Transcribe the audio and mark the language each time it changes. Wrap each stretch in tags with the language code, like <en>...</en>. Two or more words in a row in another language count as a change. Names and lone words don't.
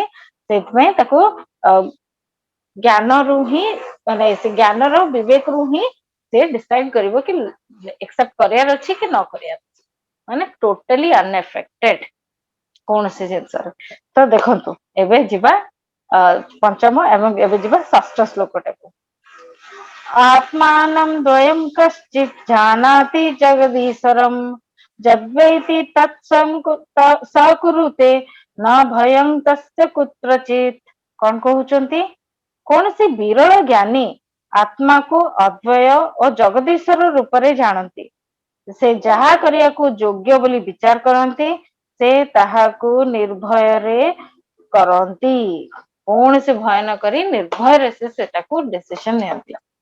<or>ସେଇଥିପାଇଁ ତାକୁ ଜ୍ଞାନରୁ ହିଁ ମାନେ ସେ ଜ୍ଞାନର ବିବେକରୁ ହିଁ ସେ ଡିସାଇଡ କରିବ କି ଏକ୍ସେପ୍ଟ କରିବାର ଅଛି କି ନ କରିବାର ଅଛି ମାନେ</or> <en>totally unaffected</en> <or>କୌଣସି ଜିନିଷରେ ତ ଦେଖନ୍ତୁ ଏବେ ଯିବା ପଞ୍ଚମ ଏବଂ ଏବେ ଯିବା ଷଷ୍ଠ ଶ୍ଲୋକଟାକୁ</or> <sa>आत्मानं द्वयं कश्चित् जानाति जगदीश्वरम् जद्वैति स कुरुते न भयं तस्य कुत्रचित्</sa> <or>କଣ କହୁଛନ୍ତି କୌଣସି ବିରଳ ଜ୍ଞାନୀ ଆତ୍ମାକୁ ଅଦ୍ବୟ ଓ ଜଗଦୀଶ୍ଵର ରୂପରେ ଜାଣନ୍ତି ସେ ଯାହା କରିବାକୁ ଯୋଗ୍ୟ ବୋଲି ବିଚାର କରନ୍ତି ସେ ତାହାକୁ ନିର୍ଭୟରେ କରନ୍ତି କୌଣସି ଭୟ ନ କରି ନିର୍ଭୟରେ ସେ ସେଟାକୁ ଡିସିସନ ନିଅନ୍ତି</or>